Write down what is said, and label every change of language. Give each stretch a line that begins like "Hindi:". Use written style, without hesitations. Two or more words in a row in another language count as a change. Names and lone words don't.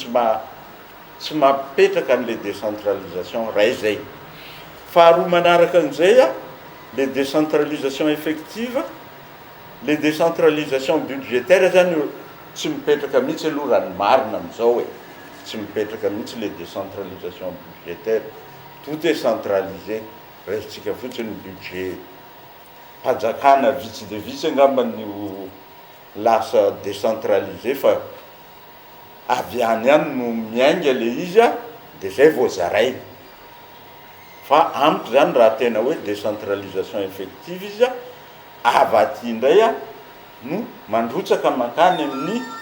Malagasy: tsy mapetraka an'le décentralisation ray zay faharoa manaraka an'izay a
French: le décentralisation effective le décentralisation budgétaire
Malagasy: zany tsy mipetraka mihitsy aloha raha ny marina am'izao hoe tsy mipetraka mihitsy
French: le décentralisation budgétaire tout est centralisé
Malagasy: resitsika fotsiny budget pajakana vitsy de vitsy angambany lasa décentralisé fa avy any any no miainga le izy a de zay voazarainy fa amiko zany raha tena hoe
French: décentralisation effective
Malagasy: izy a avaty indray a no mandrotsaka makany amin'ny